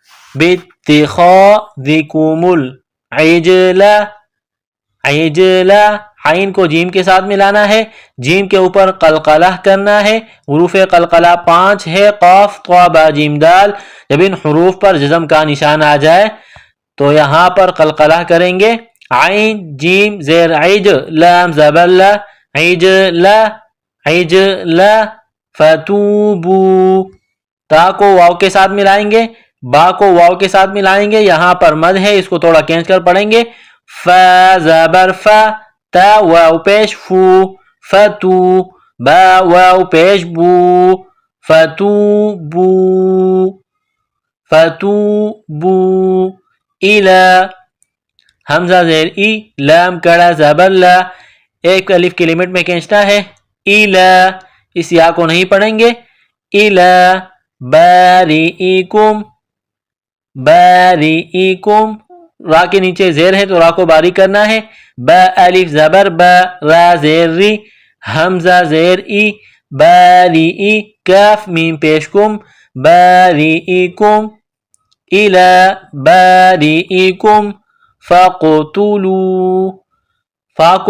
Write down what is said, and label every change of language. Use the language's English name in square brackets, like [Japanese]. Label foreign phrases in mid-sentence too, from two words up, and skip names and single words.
[Arabic] باتخاذکم العجل، [Urdu] عجلا، عین کو جیم کے ساتھ ملانا ہے، جیم کے اوپر قلقلہ کرنا ہے، حروف قلقلہ 5 ہے، قاف طا با جیم دال۔ جب ان حروف پر جزم کا نشان آ جائے تو یہاں پر قلقلہ کریں گے، عین جیم زیر عج، لام زبر لا، عجلا، عجلا، فتوبو، تا کو واو کے ساتھ ملائیں گے، با کو واو کے ساتھ ملائیں گے، یہاں پر مد ہے، اس کو تھوڑا کھینچ کر پڑھیں گے، فا زبر فا، تا واو پیش فو، فتو، با واو پیش بو، فتوبو، [Arabic] فتوبو، الى، [Urdu] حمزہ زیر ای، لام کڑا زبر لا، ایک الف کی لمٹ میں کھینچنا ہے، الى، اس یا کو نہیں پڑھیں گے، [Arabic] الى باریئکم، [Urdu] باریئکم، را کے نیچے زیر ہے تو را کو باریک کرنا ہے، با الف زبر با، را زیر ری، حمزہ زیر ای، [Arabic] باریئی، کاف [Urdu] میم پیش کم، باریئکم، [Arabic] الى باریئکم، فقتلوا، [Urdu] فا کو